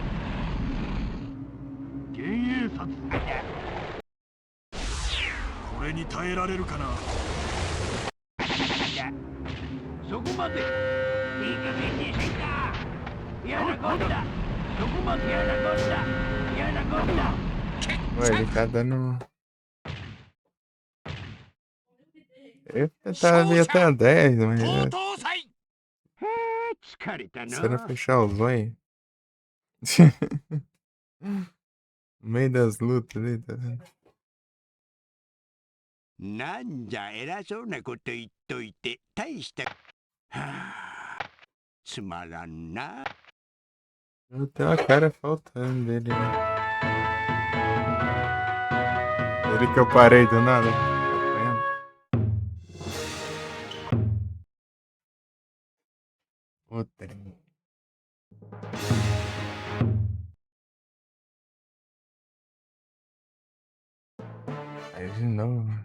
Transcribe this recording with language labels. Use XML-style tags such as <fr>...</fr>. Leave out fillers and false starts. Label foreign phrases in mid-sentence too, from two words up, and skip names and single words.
<ja>幻影殺。これに耐えられるかな。そこまで。いい加減にせんか。嫌なこった。どこまで嫌なこった。嫌なこった。</ja> <pt>Ué, ele tá dando. Eu ia tentar ali até a 10, mas.</pt> <ja>疲れた</ja> <pt>Será</pt> <ja>な。</ja> <pt>fechar os olhos? No meio das lutas ali, tá vendo?</pt> <ja>なんじゃ偉そうなこと言っといて大したはあつまらんな。</ja> <pt>Tem uma cara faltando dele, né? Ele que eu parei do nada. Puta. Aí de novo.</pt>